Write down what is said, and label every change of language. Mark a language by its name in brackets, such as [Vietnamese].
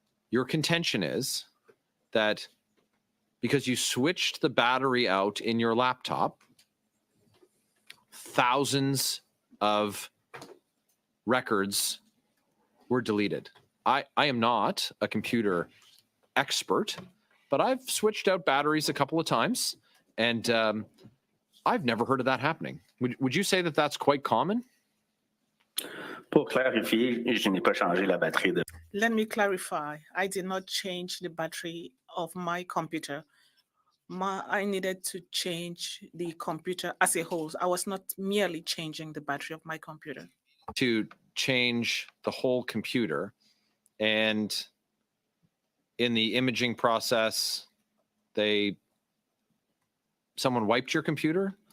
[English] Your contention is that because you switched the battery out in your laptop, thousands of records were deleted. I am not a computer expert, but I've switched out batteries a couple of times, and I've never heard of that happening. Would you say that that's quite common? [French] Pour clarifier, je n'ai pas changé la batterie de... [English] Let me clarify. I did not change the battery of my computer. I needed to change the computer as a whole. I was not merely changing the battery of my computer. To change the whole computer, and in the imaging process, someone wiped your computer?